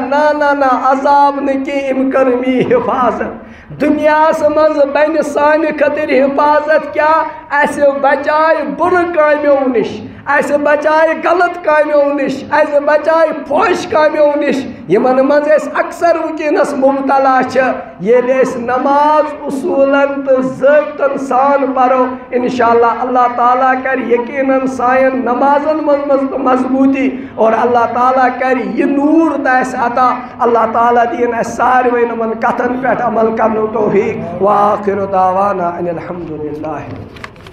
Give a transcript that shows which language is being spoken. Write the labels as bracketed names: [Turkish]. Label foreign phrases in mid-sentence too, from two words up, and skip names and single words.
[Kashmiri] نہ عذاب نہٕ کینٛہہ أمۍ کٔر مےٚ حفاظت دُنیاہس منٛز بنہِ سانہِ خٲطرٕ حفاظت کیٛاہ اَسہِ بچایہِ بُرٕ کامیو نِش اَسہِ بچایہِ غلط کامیو نِش اَسہِ بچایہِ فوش کامیو نِش یِمن منٛز أسۍ اکثر وٕنکیٚنس مُبتلا چھِ ییٚلہِ أسۍ نماز اصوٗلن تہٕ ضٲبطن سان پرو انشاءاللہ اللہ تعالیٰ کر یقیناً سانٮ۪ن نمازن منٛز تہٕ مضبوٗطی اور اللہ تعالیٰ کر یہ نور تہٕ اَسہِ عطا اللہ تعالیٰ دِیِن اَسہِ ساروٕے یِمن کتھن پٮ۪ٹھ عمل کرنُک توفیٖق [Arabic] وآخِر دعوانا ان الحمدُ للہ